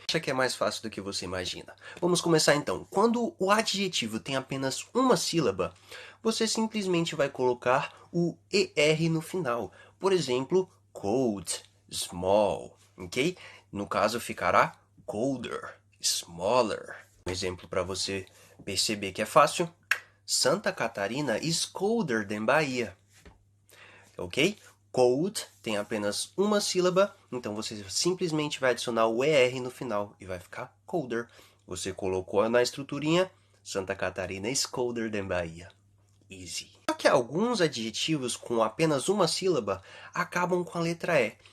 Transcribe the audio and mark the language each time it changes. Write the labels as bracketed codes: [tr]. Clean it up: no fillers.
[pt] Acha que é mais fácil do que você imagina. Vamos começar então. Quando o adjetivo tem apenas uma sílaba, você simplesmente vai colocar o ER no final. Por exemplo, cold, small, ok? No caso ficará colder, smaller. Um exemplo para você perceber que é fácil. [en] Santa Catarina is colder than Bahia. [pt] Ok? Cold tem apenas uma sílaba, então você simplesmente vai adicionar o ER no final e vai ficar colder. Você colocou na estruturinha, [en] Santa Catarina is colder than Bahia. easy. [pt] Só que alguns adjetivos com apenas uma sílaba acabam com a letra E.